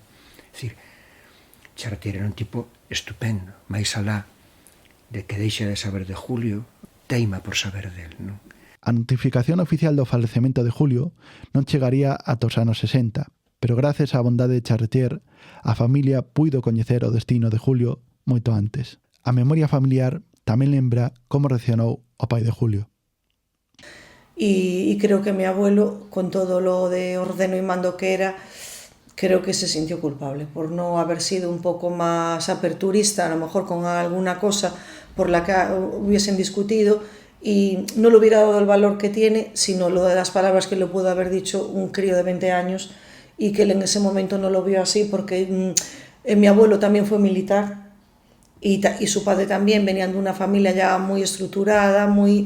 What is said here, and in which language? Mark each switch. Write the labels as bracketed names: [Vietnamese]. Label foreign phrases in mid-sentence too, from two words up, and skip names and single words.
[Galician] É dicir, Charretier era un tipo estupendo, máis alá de que deixa de saber de Julio, teima por saber del, non? A notificación oficial do falecemento de Julio non chegaría ata os anos 60, pero gracias á bondade de Charretier, a familia puido coñecer o destino de Julio moito antes. A memoria familiar tamén lembra como reaccionou o pai de Julio. [Spanish] Y creo que mi abuelo, con todo lo de ordeno y mando que era, creo que se sintió culpable por no haber sido un poco más aperturista, a lo mejor con alguna cosa por la que hubiesen discutido, y no le hubiera dado el valor que tiene, sino lo de las palabras que le pudo haber dicho un crío de 20 años y que él en ese momento no lo vio así, porque mi abuelo también fue militar y su padre también, venían de una familia ya muy estructurada, muy...